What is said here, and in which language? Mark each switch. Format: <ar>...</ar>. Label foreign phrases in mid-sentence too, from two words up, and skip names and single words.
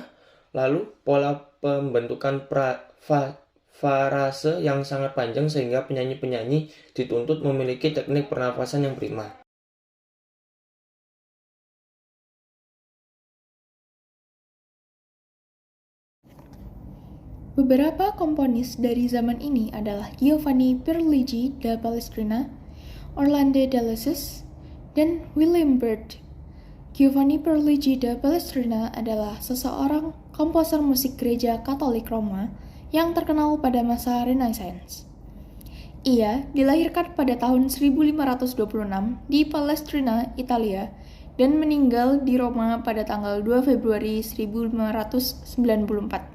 <id>Lalu pola pembentukan frase yang sangat panjang sehingga penyanyi-penyanyi dituntut memiliki teknik pernafasan yang prima. Beberapa komponis dari zaman ini adalah Giovanni Pierluigi da Palestrina, Orlando de Lesseps, dan William Byrd. Giovanni Pierluigi da Palestrina adalah seseorang komposer musik gereja Katolik Roma yang terkenal pada masa Renaissance. Ia dilahirkan pada tahun 1526 di Palestrina, Italia, dan meninggal di Roma pada tanggal 2 Februari 1594.</id>